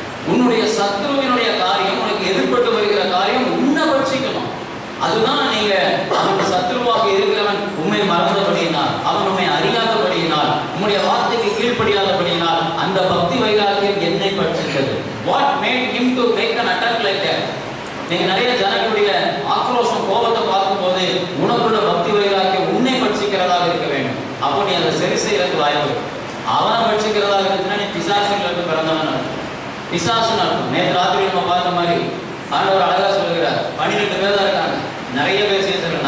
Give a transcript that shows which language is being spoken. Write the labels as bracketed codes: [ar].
[ta] உன்னுடைய சத்துருவினுடைய காரியம், உனக்கு எதிர்பட்டு வருகிற காரியம் உன்னை பட்சிக்கணும். அதுதான் நீங்க அவன் சத்துருவாக இருக்கிறவன் உண்மை மறந்தபடியினால், அவன் உண்மை அறியாதபடியினால், உன்னுடைய வார்த்தைக்கு கீழ்ப்படியாதபடியினால் அந்த பக்தி வைராக்கியம் என்னை பட்சித்தது. [en] What made him to make an attack like that? [ta] நீங்க நிறைய ஜனங்களுடைய ஆக்ரோஷம், கோபத்தை பார்க்கும் போது உனக்குள்ள பக்தி வைராக்கியம் உன்னை பட்சிக்கிறதாக இருக்க வேண்டும். அப்போ நீ அதை சரி செய்யறதுக்கு வாய்ப்பு. அவனை பட்சிக்கிறதாக இருந்துச்சுன்னா நீ பிசாசுகளுக்கு பிறந்தவன், பிசாசு நடக்கும். நேற்று ராத்திரி நம்ம பார்த்த மாதிரி ஆண்டவர் அழகா சொல்லுகிறார். 12 பேர் தான் இருக்காங்க, நிறைய பேர் சேர்த்துருக்காங்க.